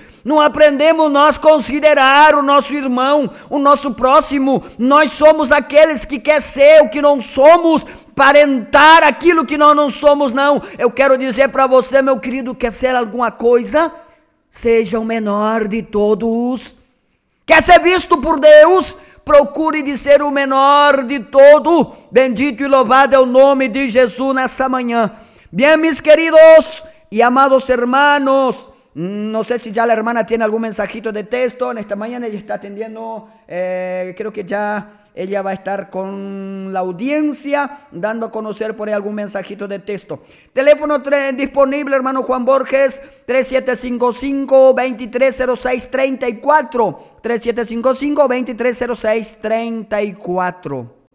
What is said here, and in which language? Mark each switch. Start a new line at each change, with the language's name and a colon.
Portuguese: Não aprendemos nós considerar o nosso irmão, o nosso próximo. Nós somos aqueles que quer ser o que não somos, parentar aquilo que nós não somos, não. Eu quero dizer para você, meu querido, quer ser alguma coisa? Seja o menor de todos. Quer ser visto por Deus? Procure de ser o menor de todos. Bendito e louvado é o nome de Jesus nessa manhã. Bem, meus queridos e amados irmãos.
Spanish: No sé si ya la hermana tiene algún mensajito de texto. En esta mañana ella está atendiendo, creo que ya ella va a estar con la audiencia dando a conocer por ahí algún mensajito de texto. Teléfono disponible, hermano Juan Borges, 3755-2306-34, 3755-2306-34.